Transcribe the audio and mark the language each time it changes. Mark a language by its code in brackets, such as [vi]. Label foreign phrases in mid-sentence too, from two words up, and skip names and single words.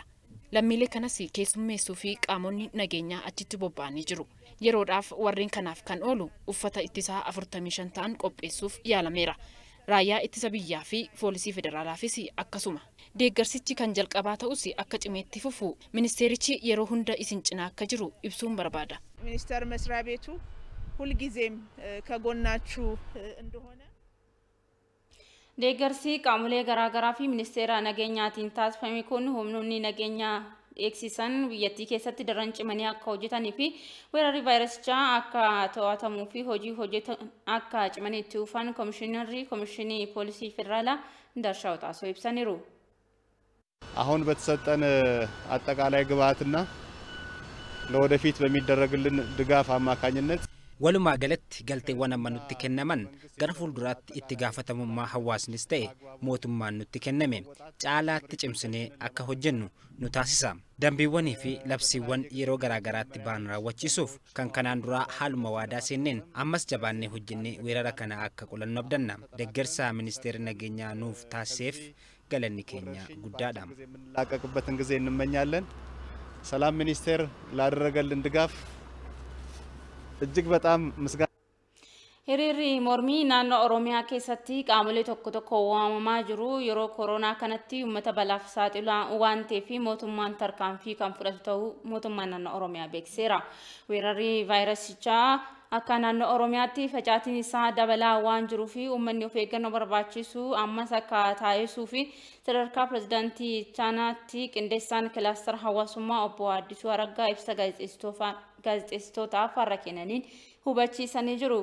[om] Lammiilee kanas keessummeessuu fi qaamonni nageenyaa achitti bobba'anii jiru. Yeroodhaaf warreen kanaaf kan oolu uffata ittisaa 45 ta'an qopheessuuf yaalameera. Raayyaa ittisa biyyaa fi poolisii federaalaafis akkasuma. Deeggarsichi kan jalqabaa ta'us akka cimeetti fufu ministeerichi yeroo hunda isin cinaa akka jiru ibsuun barbaada. [am] ሚኒስቴር መስሪያ ቤቱ ሁልጊዜም ከጎናችሁ እንደሆነ [om] deeggarsi qaamolee garaagaraa fi ministeera nageenyaatiin taasifame kun humnoonni nageenyaa eegsisan biyyattii keessatti daran cimanii akka hojjetanii fi weerarri vaayirasichaa akka to'atamuu fi hojii hojjetan akka cimanii itti fufan komishinii poolisii federaalaa እንዳሻው ጣሰው ይብሰኒሩ። [am] አሁን በተሰጠን አጠቃላይ ግብአትና ለወደፊት በሚደረግልን ድጋፍ አማካኝነት [om] walumaa galatti galteewwan amma nutti kennaman gara fuulduraatti itti gaafatamummaa hawaasnis ta'e mootummaan nutti kenname caalaatti cimsinee akka hojjennu nu taasisa. Dambiiwwanii fi labsiiwwan yeroo garaagaraatti ba'an raawwachiisuuf kan kanaan duraa haaluma waadaa seenneen ammas jabaannee hojjennee weerara kana akka qolannu abdanna. Deeggarsa ministeerri nageenyaa nuuf taasiseef galanni keenya guddaadha. [am] የምንላቀቅበትን ጊዜ እንመኛለን። ሰላም ሚኒስቴር ላደረገልን ድጋፍ እጅግ በጣም ምስጋና [om] Hiriirri mormii naannoo Oromiyaa keessatti qaamolee tokko waamamaa jiru yeroo koronaa kanatti uummata balaaf saaxilu waan ta'eef mootummaan tarkaanfii kan fudhatu ta'uu mootummaan naannoo Oromiyaa beeksiseera. Weerarri vaayirasichaa akka naannoo Oromiyaatti facaatiin isaa dabalaa waan jiruuf uummanni of eeggannoo barbaachisu ammas akka taasisuu fi sadarkaa pirezidaantii chaanaatti qindeessaan kilaastara hawaasummaa obbo Addisuu Araggaa ibsa gaazexeessitootaaf har'a kennaniin hubachiisanii jiru.